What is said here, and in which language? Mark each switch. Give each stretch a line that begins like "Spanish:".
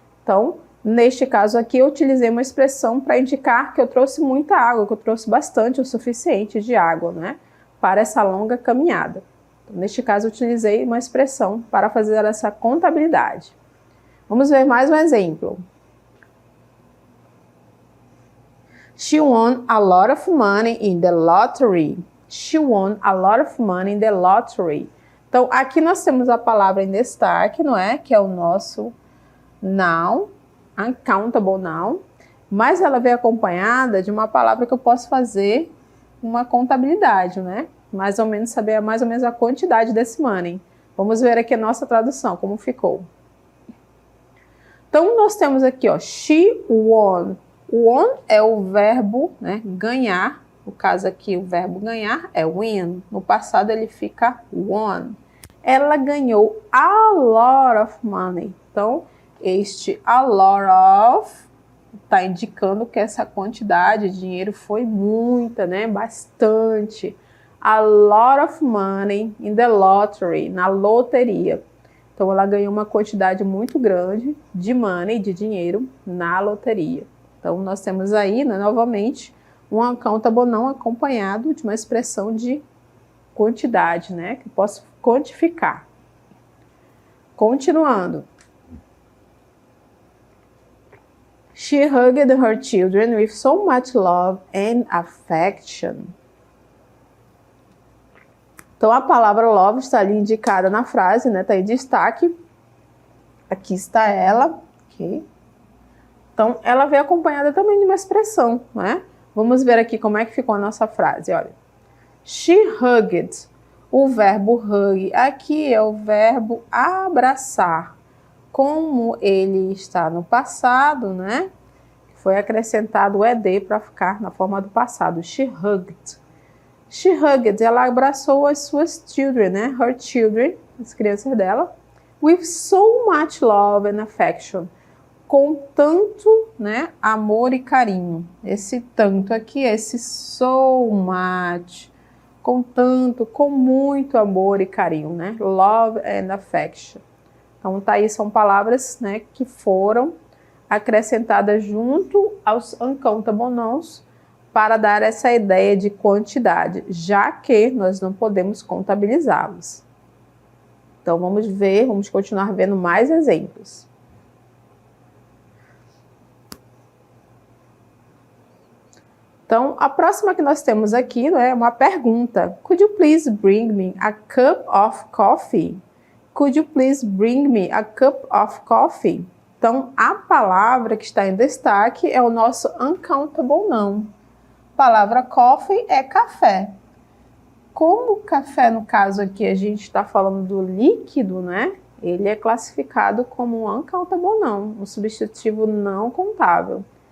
Portuguese: Então, neste caso aqui, eu utilizei uma expressão para indicar que eu trouxe muita água, que eu trouxe bastante, o suficiente de água, né, para essa longa caminhada. Então, neste caso, eu utilizei uma expressão para fazer essa contabilidade. Vamos ver mais um exemplo.
English: She won a lot of money in the lottery. She won a lot of money in the lottery.
Portuguese: Então, aqui nós temos a palavra em destaque, não é? Que é o nosso noun, uncountable noun. mas ela veio acompanhada de uma palavra que eu posso fazer uma contabilidade, né? Mais ou menos saber mais ou menos a quantidade desse money. Vamos ver aqui a nossa tradução, como ficou. Então, nós temos aqui, ó,
English: she won.
Portuguese: Won é o verbo, né, ganhar. No caso aqui, o verbo ganhar é win. No passado, ele fica won. Ela ganhou
English: a lot of money.
Portuguese: Então, este a lot of está indicando que essa quantidade de dinheiro foi muita, né? Bastante.
English: A lot of money in the lottery,
Portuguese: na loteria. Então, ela ganhou uma quantidade muito grande de money, de dinheiro, na loteria. Então, nós temos aí, né, novamente, um uncountable não acompanhado de uma expressão de quantidade, né? Que eu posso quantificar. Continuando.
English: She hugged her children with so much love and affection.
Portuguese: Então, a palavra love está ali indicada na frase, né? Está em destaque. Aqui está ela. Okay. Então, ela veio acompanhada também de uma expressão, né? Vamos ver aqui como é que ficou a nossa frase, olha.
English: She hugged.
Portuguese: O verbo hug aqui é o verbo abraçar. Como ele está no passado, né? Foi acrescentado o ed para ficar na forma do passado.
English: She hugged. She hugged,
Portuguese: ela abraçou as suas children, né?
English: Her children,
Portuguese: as crianças dela.
English: With so much love and affection.
Portuguese: Com tanto, né, amor e carinho. Esse tanto aqui, esse
English: so much.
Portuguese: Com tanto, com muito amor e carinho, né?
English: Love and affection.
Portuguese: Então, tá aí, são palavras, né, que foram acrescentadas junto aos uncountable nouns para dar essa ideia de quantidade, já que nós não podemos contabilizá-los. Então, vamos continuar vendo mais exemplos. Então, a próxima que nós temos aqui, né, é uma pergunta.
English: Could you please bring me a cup of coffee? Could you please bring me a cup of coffee?
Portuguese: Então, a palavra que está em destaque é o nosso uncountable noun. A palavra coffee é café. Como café, no caso aqui, a gente está falando do líquido, né? Ele é classificado como um uncountable noun, um substantivo não contável.